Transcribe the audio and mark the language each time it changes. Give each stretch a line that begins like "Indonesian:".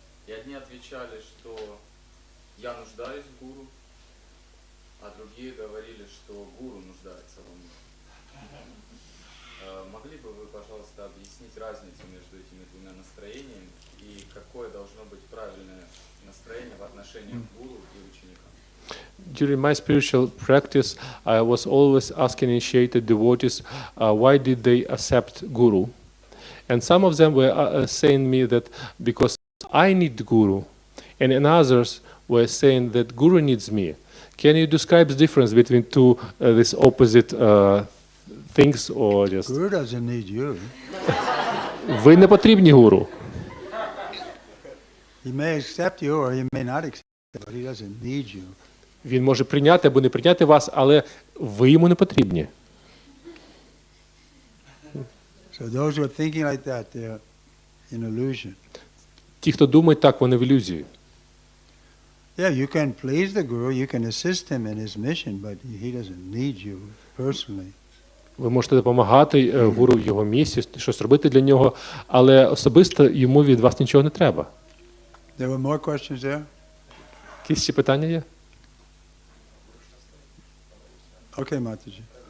Russian: И одни отвечали, что я нуждаюсь в гуру, а другие говорили, что гуру нуждается во мне. Могли бы вы, пожалуйста, объяснить разницу между этими двумя настроениями и какое должно быть правильное настроение в отношении к гуру и ученикам?
English: During my spiritual practice, I was always asking initiated devotees, why did they accept Guru? And some of them were saying me that because I need Guru, and others were saying that Guru needs me. Can you describe the difference between two these opposite things, or just? Guru doesn't need you.
Ukrainian: Ви не потрібні гуру.
English: He may accept you or he may not accept you, but he doesn't need you.
Ukrainian: Він може прийняти або не прийняти вас, але ви йому не потрібні.
English: So those who are thinking like that, they're in illusion.
Ukrainian: Ті, хто думають так, вони в ілюзії.
English: Yeah, you can please the Guru, you can assist him in his mission, but he doesn't need you personally.
Ukrainian: Ви можете допомагати гуру в його місії, щось робити для нього, але особисто йому від вас нічого не треба.
English: There were more questions there?
Ukrainian: Якісь ще питання є?
English: Okay, Mataji.